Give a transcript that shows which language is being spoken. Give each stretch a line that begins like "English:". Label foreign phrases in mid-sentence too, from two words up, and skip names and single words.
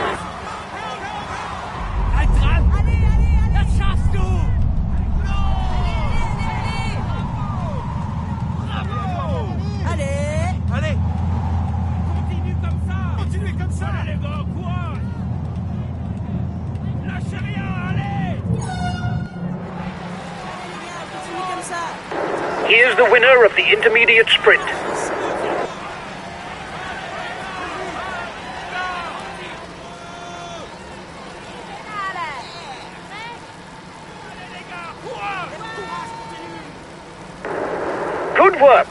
German: Halt dran! Das schaffst du!
French: Allez. Continue comme ça! Continuez comme ça. Allez les gars, courage! Lâchez rien, allez!
English: He is the winner of the intermediate sprint. Good work.